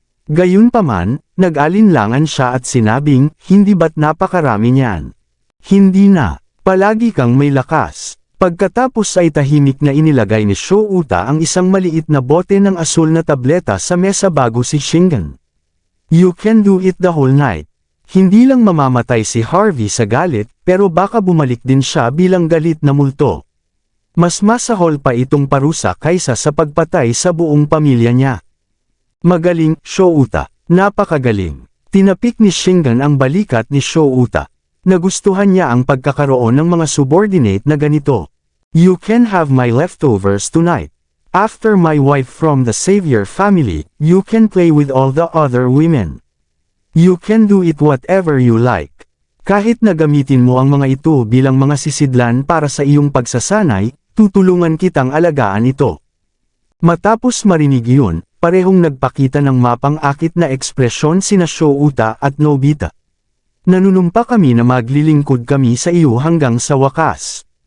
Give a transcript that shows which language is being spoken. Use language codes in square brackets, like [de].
[tl] Gayunpaman, nag-alinlangan siya at sinabing, hindi ba't napakarami niyan? Hindi na, palagi kang may lakas. Pagkatapos ay tahimik na inilagay ni Shouta ang isang maliit na bote ng asul na tableta sa mesa bago si Shingan. [en] You can do it the whole night. [tl] Hindi lang mamamatay si Harvey sa galit, pero baka bumalik din siya bilang galit na multo. Mas masahol pa itong parusa kaysa sa pagpatay sa buong pamilya niya. Magaling, Shouta. Napakagaling. Tinapik ni Shingan ang balikat ni Shouta. Nagustuhan niya ang pagkakaroon ng mga subordinate na ganito. [en] You can have my leftovers tonight. After my wife from the Xavier family, you can play with all the other women. You can do it whatever you like. [tl] Kahit na gamitin mo ang mga ito bilang mga sisidlan para sa iyong pagsasanay, tutulungan kitang alagaan ito. Matapos marinig iyon, parehong nagpakita ng mapang-akit na ekspresyon sina Shouta at Nobita. Nanunumpa kami na maglilingkod kami sa iyo hanggang sa wakas.